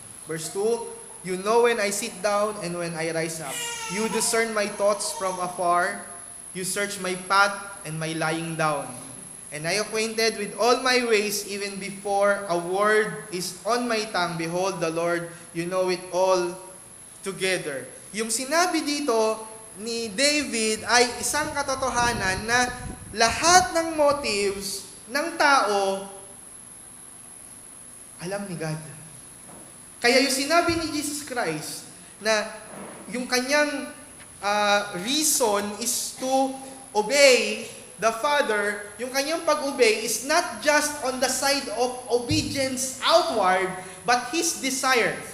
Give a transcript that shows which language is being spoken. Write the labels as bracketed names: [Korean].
[English] Verse 2, you know when I sit down and when I rise up. You discern my thoughts from afar. You search my path and my lying down. And I acquainted with all my ways even before a word is on my tongue. Behold, the Lord, you know it all together. [Filipino] Yung sinabi dito ni David ay isang katotohanan na lahat ng motives ng tao, alam ni God. Kaya yung sinabi ni Jesus Christ na yung kanyang reason [English] is to obey the Father, [Filipino] yung kanyang pag-obey [English] is not just on the side of obedience outward, but His desire.